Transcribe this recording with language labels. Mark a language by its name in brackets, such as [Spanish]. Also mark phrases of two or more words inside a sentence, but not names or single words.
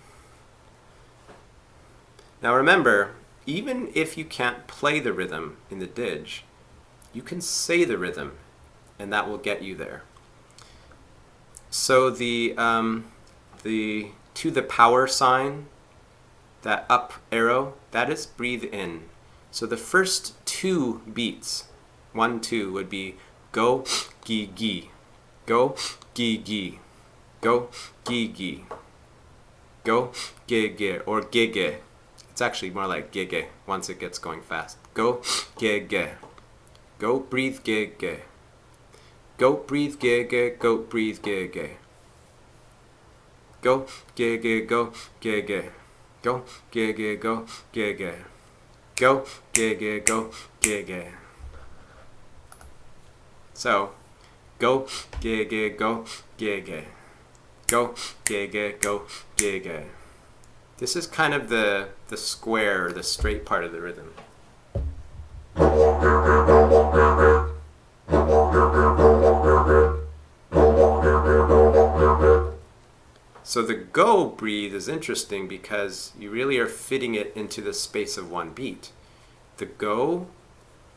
[English] Now remember, even if you can't play the rhythm in the didge, you can say the rhythm, and that will get you there. So the to the power sign, that up arrow, that is breathe in. So the first 2 beats, 1, 2, would be go, gi, gi, go, gi, gi, go, gi, gi, go, ge, ge, or ge, ge. It's actually more like ge, ge once it gets going fast. Go, ge, ge, go, breathe, ge, ge, go, breathe, ge, ge, go, breathe, ge, ge, go, ge, ge, go, ge, ge, go, ge, ge, go, ge, ge, go, ge, ge, go, ge, ge. So, go, ge, ge, go, ge, ge, go, ge, ge, go, ge, ge. This is kind of the square, the straight part of the rhythm. So the go breathe is interesting because you really are fitting it into the space of one beat.